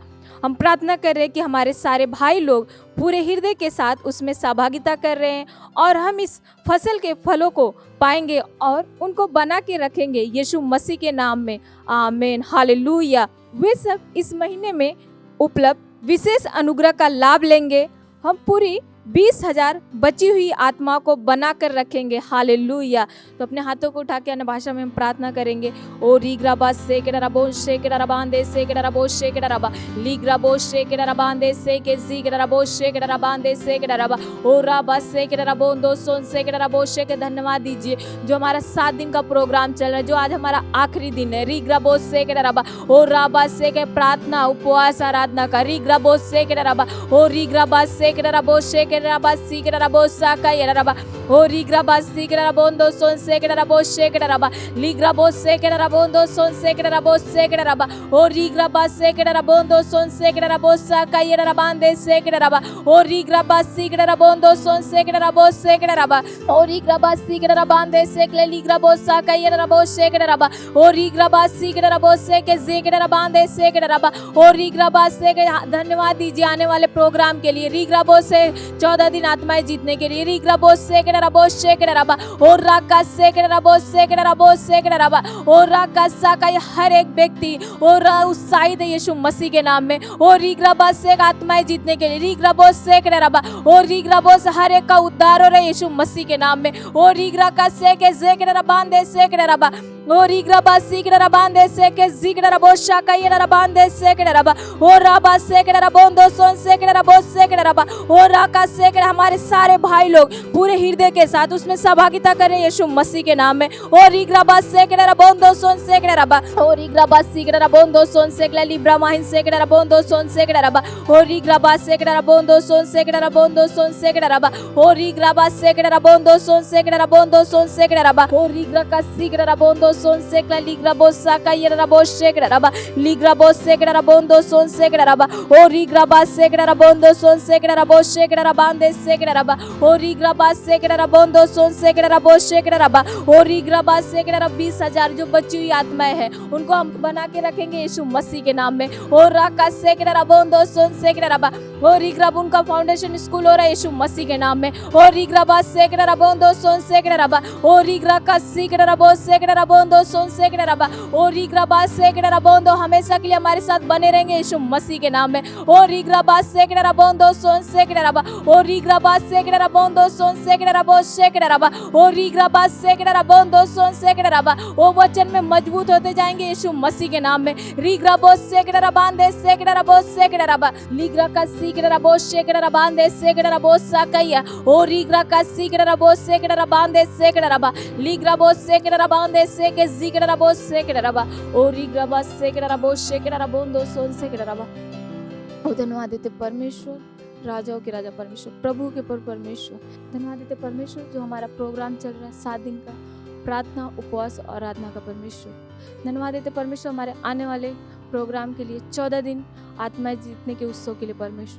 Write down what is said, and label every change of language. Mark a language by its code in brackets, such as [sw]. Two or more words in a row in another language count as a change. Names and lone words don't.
[hi] हम प्रार्थना कर रहे हैं कि हमारे सारे भाई लोग पूरे हृदय के साथ उसमें सहभागिता कर रहे हैं और हम इस फसल के फलों को पाएंगे और उनको बना के रखेंगे यीशु मसीह के नाम में। आमीन। हालेलुया। वे सब इस महीने में उपलब्ध विशेष अनुग्रह का लाभ लेंगे। हम पूरी 20,000 बची हुई आत्माओं को बना कर रखेंगे। हालेलुया। तो अपने हाथों को उठा के अन्य भाषा में हम प्रार्थना करेंगे। ओ रीग्राबा से के रबो शे के रबांदे से के रबो शे के रबा लीग्राबो शे के रबांदे से के जी के रबो शे के रबांदे से के रबा ओ राबा से के रबोंदो सोन से के रबो शे के धन्यवाद दीजिए जो हमारा 7 दिन का प्रोग्राम चल रहा है, जो आज हमारा आखिरी दिन है। रीग्राबो से के रबा ओ राबा से के प्रार्थना, उपवास, आराधना का रीग्राबो से के रबा ओ रीग्राबा से के रबो शे के रबा सीकरा रबो साका ये रबा ओ रीग्राबा सीकरा रबोंदो सोन सेकरा रबो शेकरा रबा लीग्राबो सेकरा रबोंदो सोन सेकरा रबो सेकरा रबा ओ रीग्राबा सेकरा रबोंदो सोन सेकरा रबो साका ये रबांदे सेकरा रबा ओ रीग्राबा सीकरा रबोंदो सोन सेकरा रबो सेकरा रबा ओ रीग्राबा सीकरा रबांदे सेकले लीग्राबो साका ये रबो शेकरा रबा ओ रीग्राबा सीकरा रबो सेके जेकरा रबांदे सेकरा रबा ओ रीग्राबा सेके। धन्यवाद दीजिए आने वाले प्रोग्राम के लिए। रीग्राबो से 14 दिन आत्माएं जीतने के लिए। रीग्राबो सेकरा रबो शेकरा रबा और राका सेकरा रबो सेकरा रबो सेकरा रबा और राका साका हर एक व्यक्ति और उत्साहित है यीशु मसीह के नाम में। और रीग्राबा से आत्माएं जीतने के लिए। रीग्राबो सेकरा रबा और रीग्राबो से हर एक का उद्धार हो रहा है यीशु मसीह के नाम में। और रीग्रा का सेके जेकरा रबांदे सेकरा रबा और रीग्राबा सीकरा रबांदे सेके जिकरा रबो शाका ये रबांदे सेकरा रबा और राबा सेकरा रबोंदो सोन सेकरा रबो सेकरा रबा और राका सेकरा। हमारे सारे भाई लोग पूरे हृदय के साथ उसमें सहभागिता करें यीशु मसीह के नाम में। और रीग्राबा सेकरा रबोंदो सोन सेकरा रबा और रीग्राबा सीकरा रबोंदो सोन सेकला लिब्रा माहिन सेकरा रबोंदो सोन सेकरा रबा और रीग्राबा सेकरा रबोंदो सोन सेकरा रबोंदो सोन सेकरा रबा और रीग्राबा सेकरा रबोंदो सोन सेकरा रबोंदो सोन सेकरा रबा और रीग्रा का सीकरा रबोंदो सोन सेकला लिग्राबो साका ये रबो शेकरा रबा लिग्राबो सेकरा रबोंदो सोन सेकरा रबा और रीग्राबा सेकरा रबोंदो सोन सेकरा रबो शेकरा bande sekere raba. Ori graba sekere rabondo son sekere rabo sekere raba. Ori graba sekere रब 20,000 जो बची हुई आत्माएं हैं उनको हम बना के रखेंगे यीशु मसीह के नाम में। और राका सेकड़ा रबोंदो सोन सेकड़ा रबा। और रिग्रब उनका फाउंडेशन स्कूल हो रहा है यीशु मसीह के नाम में। और रिग्रबा सेकड़ा रबोंदो सोन सेकड़ा रबा। और रिग्रा का सेकड़ा रबो सेकड़ा रबोंदो सोन सेकड़ा रबा। और रिग्रबा सेकड़ा रबोंदो हमेशा के लिए हमारे साथ बने रहेंगे यीशु मसीह के नाम में। और रिग्रबा सेकड़ा रबोंदो सोन सेकड़ा रबा। और रिग्रबा सेकड़ा रबोंदो सोन सेकड़ा रबो सेकड़ा रबा। और रिग्रबा सेकड़ा रबोंदो सोन सेकड़ा रबा। वो वचन में मजबूत होते जाएंगे यीशु मसीह के नाम में। रिग्रबो सेकड़ा रबांदे सेकड़ा रबो सेकड़ा रबा। लिग्रा का सीकड़ा रबो सेकड़ा रबांदे सेकड़ा रबो साकैया। ओ रिग्रा का सीकड़ा रबो सेकड़ा रबांदे सेकड़ा रबा। लिग्रबो सेकड़ा रबांदे सेके सीकड़ा रबो सेकड़ा रबा। ओ रिग्रबा सेकड़ा रबो सेकड़ा रबोंदो सोन सेकड़ा रबा। ओ धन्यवाद देते परमेश्वर, राजाओं के राजा परमेश्वर, प्रभु के प्रभु परमेश्वर। धन्यवाद देते परमेश्वर जो हमारा प्रोग्राम चल रहा है 7 दिन का प्रार्थना उपवास और आराधना का परमेश्वर। धन्यवाद देते परमेश्वर हमारे आने वाले प्रोग्राम के लिए 14 दिन आत्माएं जीतने के उत्सव के लिए परमेश्वर।